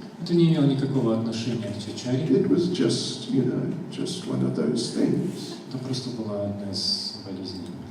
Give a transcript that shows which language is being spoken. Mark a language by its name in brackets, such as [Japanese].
[Russian] Это не имело никакого отношения к чачаре. [English] It was just one of those things. [Russian] Это просто была одна из болезней.